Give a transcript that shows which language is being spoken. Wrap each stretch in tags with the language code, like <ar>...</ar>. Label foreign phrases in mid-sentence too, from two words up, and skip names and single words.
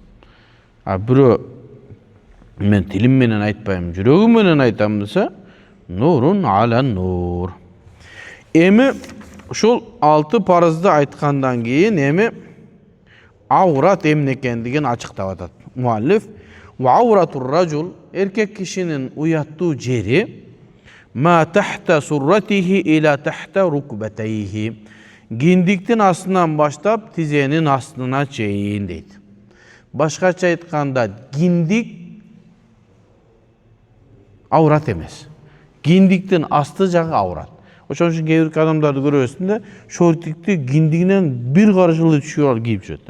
<ky>Бирөө мен тилим менен айтпайм, жүрөгүм менен айтам десе,</ky> <ar>نور على نور.</ar> <ky>Эми ушул 6 парызды айткандан кийин эми аврат эмне экендигин ачыктап атат муаллиф.</ky> <ar>وعورة الرجل,</ar> <ky>эркек кишинин уяттуу жери</ky> <ar>ما تحت سرته إلى تحت ركبتيه.</ar> <ky>Киндиктин астынан баштап тизенин астына чейин дейт. Башкача айтканда, киндик аврат эмес. Киндиктин асты жагы аврат. Ошон үчүн кээ бир адамдарды көрөсүң, шортикти киндигинен бир карышылы түшүп алып кийип жүрөт.</ky>